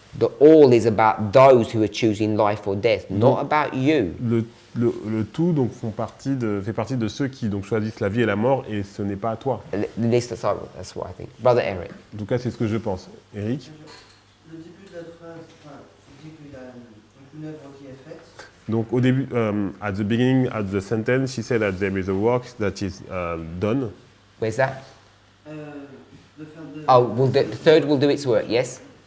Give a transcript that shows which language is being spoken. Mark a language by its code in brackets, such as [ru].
[en] The all is about those who are choosing life or death, not about you. [fr] Le tout donc fait partie de ceux qui donc choisissent la vie et la mort et ce n'est pas à toi. [en] At least that's what I think. Brother Eric. [fr] En tout cas, c'est ce que je pense. [en] Eric? [fr] Le début de la phrase, enfin, il dit qu'il y a une œuvre qui est faite. Donc au début, [en] at the beginning of the sentence, she said that there is a work that is done. Where's that? [fr] De faire de, [en] Oh, the third will do its work, yes?